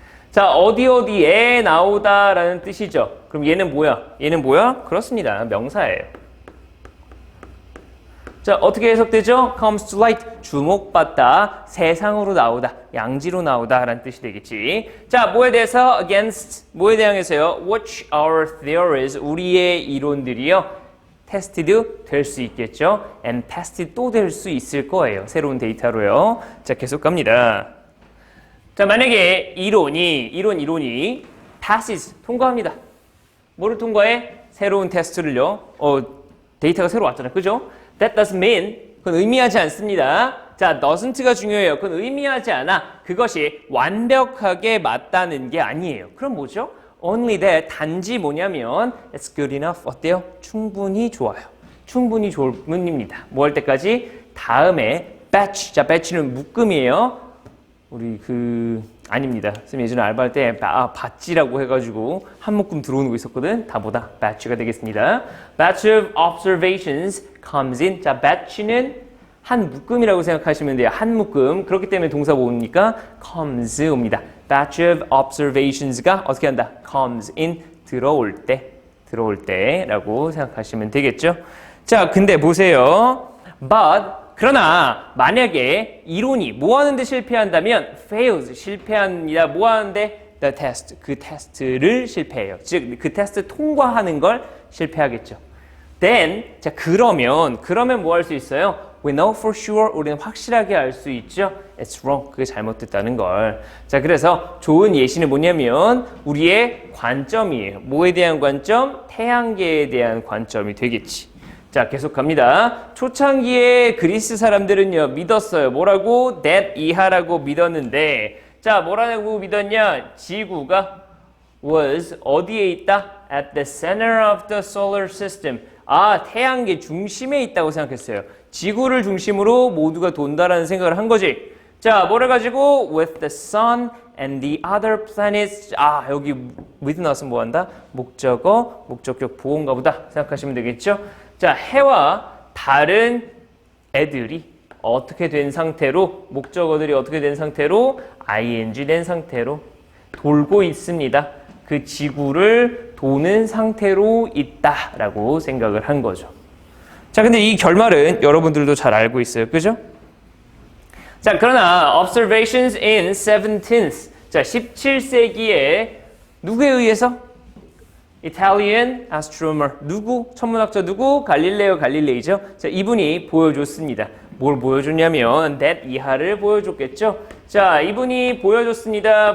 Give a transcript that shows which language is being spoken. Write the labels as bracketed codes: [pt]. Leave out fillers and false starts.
[ko] 자, 어디에 나오다라는 뜻이죠. 그럼 얘는 뭐야? 얘는 뭐야? 그렇습니다. 명사예요. 자, 어떻게 해석되죠? [en] comes to light, [ko] 주목받다, 세상으로 나오다, 양지로 나오다 라는 뜻이 되겠지. 자, 뭐에 대해서 against, 뭐에 대항해서요? [en] which our theories, [ko] 우리의 이론들이요. tested 될 수 있겠죠. [en] and tested [ko] 또 될 수 있을 거예요. 새로운 데이터로요. 자, 계속 갑니다. 자, 만약에 이론이 passes, 통과합니다. 뭐를 통과해? 새로운 테스트를요. 데이터가 새로 왔잖아요. 그죠? [en] That doesn't mean, [ko] 그건 의미하지 않습니다. 자, doesn't가 중요해요. 그건 의미하지 않아. 그것이 완벽하게 맞다는 게 아니에요. 그럼 뭐죠? [en] Only that, [ko] 단지 뭐냐면 [en] it's good enough, [ko] 어때요? 충분히 좋아요. 충분히 좋은 문입니다. 뭐 할 때까지? 다음에 batch, 자, batch는 묶음이에요. 우리 아닙니다. 쌤 예전에 알바할 때 batch라고 해가지고 한 묶음 들어오는 거 있었거든. 다보다 batch가 되겠습니다. [en] batch of observations comes in. [ko] 자, batch는 한 묶음이라고 생각하시면 돼요. 한 묶음. 그렇기 때문에 동사 뭡니까? comes 옵니다. [en] batch of observations [ko] 가 어떻게 한다? [en] comes in. [ko] 들어올 때라고 생각하시면 되겠죠. 자, 근데 보세요. but 그러나 만약에 이론이 뭐 하는데 실패한다면 fails, 실패합니다. 뭐 하는데? the test, 그 테스트를 실패해요. 즉, 그 테스트 통과하는 걸 실패하겠죠. then, 자, 그러면 뭐 할 수 있어요? [en] We know for sure, [ko] 우리는 확실하게 알 수 있죠. [en] It's wrong, [ko] 그게 잘못됐다는 걸. 자, 그래서 좋은 예시는 뭐냐면 우리의 관점이에요. 뭐에 대한 관점? 태양계에 대한 관점이 되겠지. 자, 계속 갑니다. 초창기에 그리스 사람들은요, 믿었어요. 뭐라고? that 이하라고 믿었는데, 자, 뭐라고 믿었냐? 지구가 was 어디에 있다? [en] at the center of the solar system. [ko] 아, 태양계 중심에 있다고 생각했어요. 지구를 중심으로 모두가 돈다라는 생각을 한 거지. 자, 뭐를 가지고? [en] with the sun and the other planets. [ko] 아, 여기 with 나와서 뭐 한다? 목적어, 목적격 보호인가 보다 생각하시면 되겠죠? 자, 해와 다른 애들이 어떻게 된 상태로, 목적어들이 어떻게 된 상태로, ing 된 상태로 돌고 있습니다. 그 지구를 도는 상태로 있다라고 생각을 한 거죠. 자, 근데 이 결말은 여러분들도 잘 알고 있어요. 그죠? 자, 그러나 [en] observations in 17th. [ko] 자, 17세기에 누구에 의해서? [en] Italian astronomer. [ko] 누구? 천문학자 누구? 갈릴레오 갈릴레이죠. 자, 이분이 보여줬습니다. 뭘 보여줬냐면 that 이하를 보여줬겠죠. 자, 이분이 보여줬습니다.